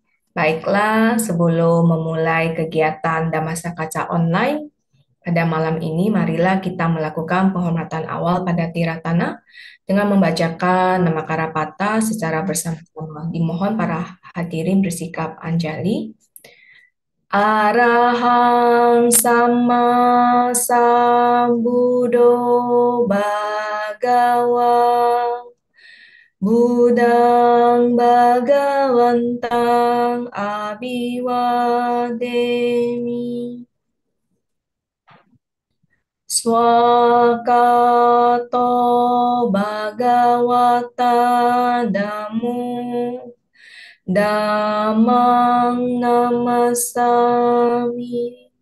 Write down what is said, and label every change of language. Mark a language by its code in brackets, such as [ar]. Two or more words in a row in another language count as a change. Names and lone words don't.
[id] Baiklah, sebelum memulai kegiatan Damasa Kaca Online, pada malam ini marilah kita melakukan penghormatan awal pada Tiratana dengan membacakan nama Karapata secara bersama-sama. Dimohon para hadirin bersikap anjali. [pi] Arahang sama sambudo bhagawa Budang Bhagawantang Abhiwademi Swakato Bhagawata Dhammo Dhammang Namasami